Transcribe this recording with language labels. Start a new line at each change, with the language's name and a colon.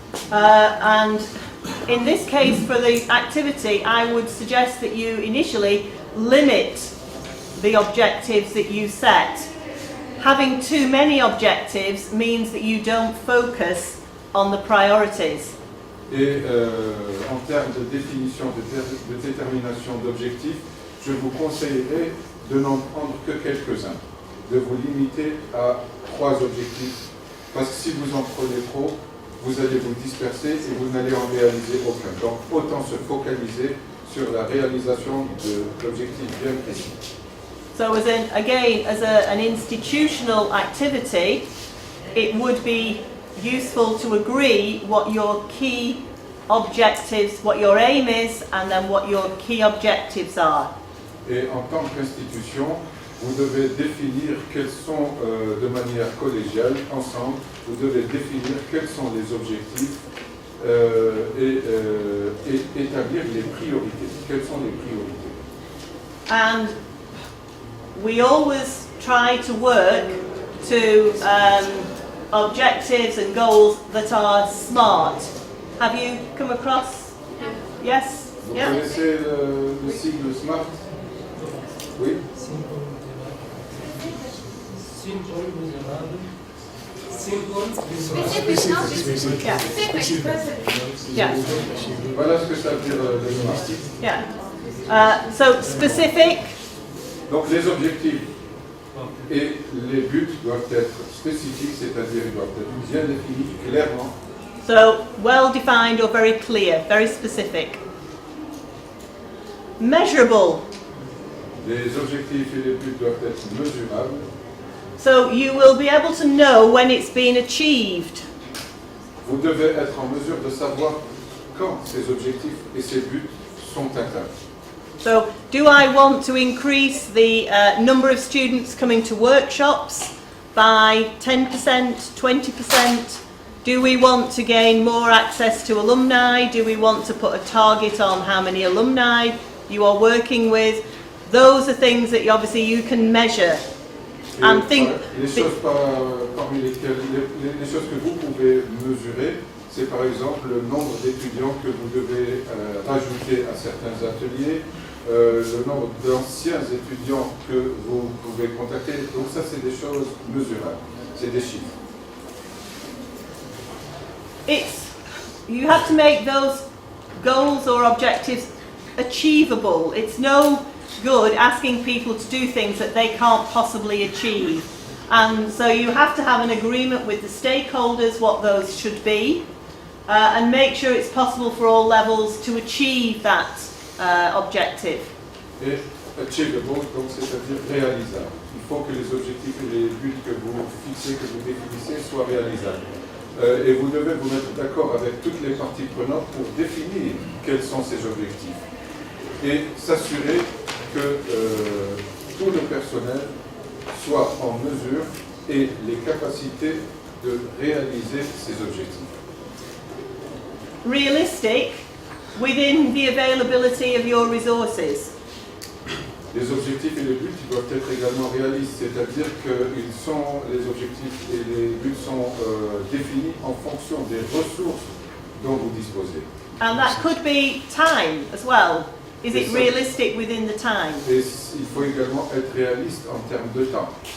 English: And in this case, for the activity, I would suggest that you initially limit the objectives that you set. Having too many objectives means that you don't focus on the priorities.
French: Et en termes de définition, de détermination d'objectifs, je vous conseillerais de n'en prendre que quelques-uns, de vous limiter à 3 objectifs, parce que si vous en prenez trop, vous allez vous disperser et vous n'allez en réaliser aucun. Donc autant se focaliser sur la réalisation d'objectifs bien précis.
English: So as an institutional activity, it would be useful to agree what your key objectives, what your aim is, and then what your key objectives are.
French: Et en tant qu'institution, vous devez définir quels sont, de manière collégiale, ensemble, vous devez définir quels sont les objectifs et établir les priorités. Quelles sont les priorités?
English: And we always try to work to objectives and goals that are SMART. Have you come across? Yes?
French: Vous
English: Yeah?
French: connaissez le sigle SMART? Oui?
English: Yeah. Yeah.
French: Voilà ce que ça veut dire le SMART.
English: Yeah. So specific.
French: Donc les objectifs et les buts doivent être spécifiques, c'est-à-dire ils doivent être bien définis, clairement.
English: So well defined or very clear, very specific. Measurable.
French: Les objectifs et les buts doivent être mesurables.
English: So you will be able to know when it's been achieved.
French: Vous devez être en mesure de savoir quand ces objectifs et ces buts sont atteints.
English: So do I want to increase the number of students coming to workshops by 10%, 20%? Do we want to gain more access to alumni? Do we want to put a target on how many alumni you are working with? Those are things that obviously you can measure. And think.
French: Les choses parmi lesquelles, les choses que vous pouvez mesurer, c'est par exemple le nombre d'étudiants que vous devez rajouter à certains ateliers, le nombre d'anciens étudiants que vous pouvez contacter. Donc ça, c'est des choses mesurables, c'est des chiffres.
English: You have to make those goals or objectives achievable. It's no good asking people to do things that they can't possibly achieve. And so you have to have an agreement with the stakeholders what those should be and make sure it's possible for all levels to achieve that objective.
French: Et achievable, donc c'est-à-dire réalisable. Il faut que les objectifs et les buts que vous fixez, que vous définissez, soient réalisables. Et vous devez vous mettre d'accord avec toutes les parties prenantes pour définir quels sont ces objectifs. Et s'assurer que tout le personnel soit en mesure et les capacités de réaliser ces objectifs.
English: Realistic within the availability of your resources.
French: Les objectifs et les buts doivent être également réalistes, c'est-à-dire que les objectifs et les buts sont définis en fonction des ressources dont vous disposez.
English: And that could be time as well. Is it realistic within the time?
French: Et il faut également être réaliste en termes de temps.